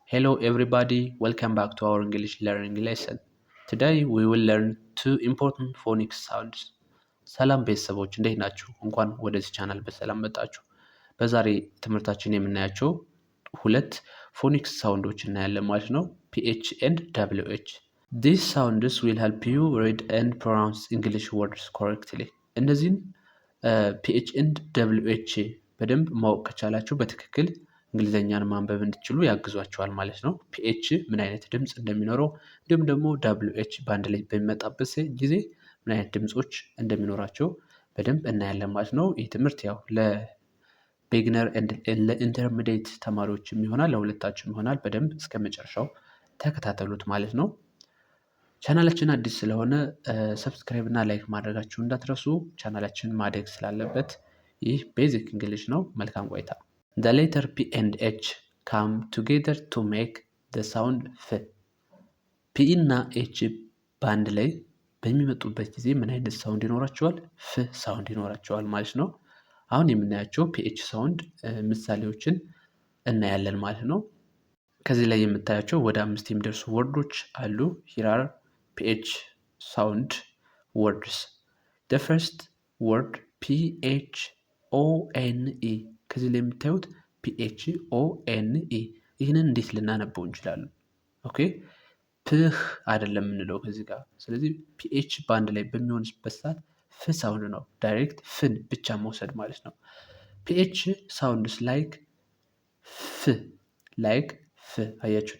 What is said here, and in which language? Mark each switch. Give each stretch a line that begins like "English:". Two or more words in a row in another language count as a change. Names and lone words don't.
English: Hello everybody, welcome back to our English learning lesson. Today we will learn two important phonics sounds.
Amharic: ሰላም ቤተሰቦች እንዴት ናችሁ? እንኳን ወደዚህ ቻናል በሰላም መጣችሁ። በዛሬ ትምህርታችን የምናያቸው ሁለት ፎኒክስ ሳውንዶች እናያለን ማለት ነው።
English: PH and WH. These sounds will help you read and pronounce English words correctly.
Amharic: እነዚህን
English: PH and WH
Amharic: በደንብ ማወቅ ከቻላችሁ በትክክል እንግሊዘኛን ማንበብ እንድትችሉ ያግዟቸዋል ማለት ነው። ፒኤች ምን አይነት ድምፅ እንደሚኖረው እንዲሁም ደግሞ WH በአንድ ላይ በሚመጣበት ጊዜ ምን አይነት ድምፆች እንደሚኖራቸው በደንብ እናያለን ማለት ነው። ይህ ትምህርት ያው ለቢግነር ለኢንተርሚዲየት ተማሪዎችም ይሆናል፣ ለሁለታችሁም ይሆናል። በደንብ እስከ መጨረሻው ተከታተሉት ማለት ነው። ቻናላችን አዲስ ስለሆነ ሰብስክራይብ እና ላይክ ማድረጋችሁ እንዳትረሱ። ቻናላችን ማደግ ስላለበት ይህ
English: basic English
Amharic: ነው። መልካም ቆይታ።
English: The letter P and H come together to make the sound F.
Amharic: P እና H በአንድ ላይ በሚመጡበት ጊዜ ምን አይነት ሳውንድ ይኖራቸዋል? ፍ ሳውንድ ይኖራቸዋል ማለት ነው። አሁን የምናያቸው PH ሳውንድ ምሳሌዎችን እናያለን ማለት ነው። ከዚህ ላይ የምታያቸው ወደ 5 የሚደርሱ ወርዶች አሉ።
English: Here are PH sound words. The first word PHONE.
Amharic: ከዚህ ላይ የምታዩት PHONE ይህንን እንዴት ልናነበው እንችላለን? ኦኬ ፕህ አይደለም የምንለው ከዚህ ጋር። ስለዚህ PH በአንድ ላይ በሚሆንበት ሰዓት ፍ ሳውንድ ነው። ዳይሬክት ፍን ብቻ መውሰድ ማለት ነው። PH
English: sounds like
Amharic: ፍ አያችሁት?